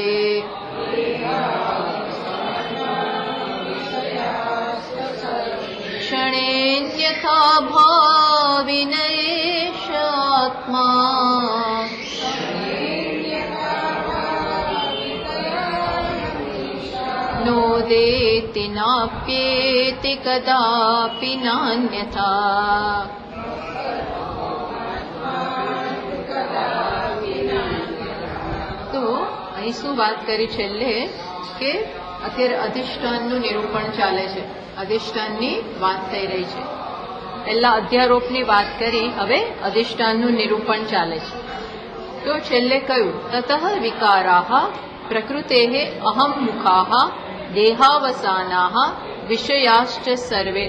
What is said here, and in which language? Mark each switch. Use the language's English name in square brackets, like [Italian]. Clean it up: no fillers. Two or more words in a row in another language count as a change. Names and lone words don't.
[Sanskrit] क्षणेन्यथा भाविनयेष आत्मा नोदेति नाप्येति कदापि नान्यथा। [Gujarati] तो અહીં શું વાત કરી છેલ્લે કે અત્યારે અધિષ્ઠાનનું નિરૂપણ ચાલે છે, અધિષ્ઠાનની વાત થઈ રહી છે. પહેલા અધ્યારોપની વાત કરી, હવે અધિષ્ઠાનનું નિરૂપણ ચાલે છે. તો છેલ્લે કહ્યું [Sanskrit] તતઃ વિકારાઃ પ્રકૃતેઃ અહમ મુખાઃ દેહાવસાનાઃ વિષયાશ્ચ સર્વે.